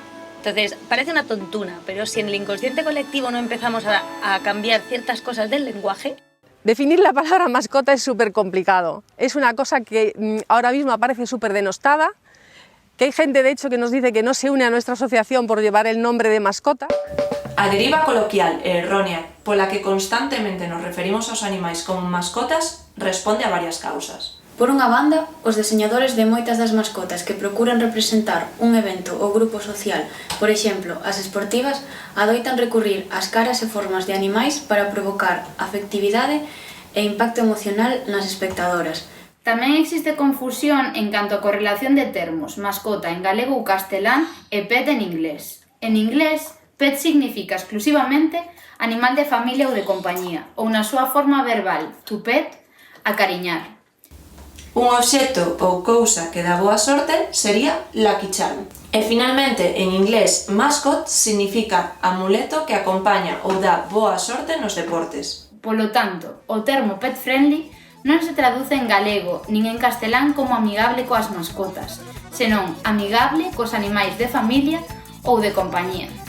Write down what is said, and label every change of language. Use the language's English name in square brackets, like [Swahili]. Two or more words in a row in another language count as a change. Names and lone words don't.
[Spanish] Entonces, parece una tontuna, pero si en el inconsciente colectivo no empezamos a cambiar ciertas cosas del lenguaje... Definir la palabra mascota es súper complicado. Es una cosa que ahora mismo aparece súper denostada, que hay gente, de hecho, que nos dice que no se une a nuestra asociación por llevar el nombre de mascota. [Galician] A deriva coloquial e errónea pola que constantemente nos referimos aos animais como mascotas responde a varias causas. Por unha banda, os deseñadores de moitas das mascotas que procuran representar un evento ou grupo social, por exemplo, as esportivas, adoitan recurrir ás caras e formas de animais para provocar afectividade e impacto emocional nas espectadoras. Tamén existe confusión en canto a correlación de termos, mascota en galego ou castelán e pet en inglés. En inglés, pet significa exclusivamente animal de familia ou de compañía, ou na súa forma verbal, [English] to pet, [Galician] acariñar. Un obxecto ou cousa que dá boa sorte sería [English] Lucky Charm. [Galician] E finalmente, en inglés, mascot significa amuleto que acompaña ou dá boa sorte nos deportes. Polo tanto, o termo [English] pet friendly [Galician] non se traduce en galego nin en castelán como amigable coas mascotas, senón amigable cos animais de familia ou de compañía.